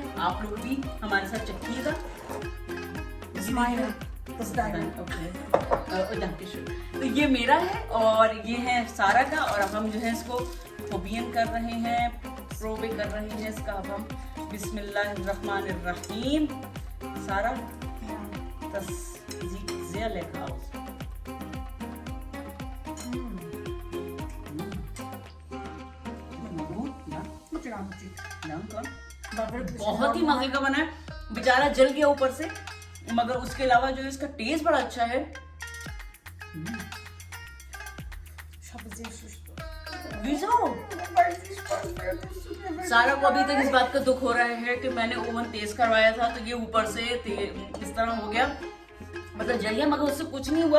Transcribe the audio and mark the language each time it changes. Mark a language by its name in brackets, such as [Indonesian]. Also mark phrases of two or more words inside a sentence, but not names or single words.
[Hindi] आप लोग भी हमारे साथ चखिएगा। तो ये मेरा है और ये है सारा का, और अब हम जो है इसको खोबियन कर रहे हैं, प्रोबे कर रहे हैं इसका। अब हम बिस्मिल्लाहिर्रहमानिर्रहीम। [German] सारा das sieht sehr lecker aus. [Hindi] बहुत ही मजे का बना है, बेचारा जल गया ऊपर से, मगर उसके अलावा जो इसका टेस्ट बड़ा अच्छा है। सारा को अभी तक इस बात का दुख हो रहा है कि मैंने ओवन तेज करवाया था तो ये ऊपर से इस तरह हो गया, मतलब जल गया, मगर उससे कुछ नहीं हुआ।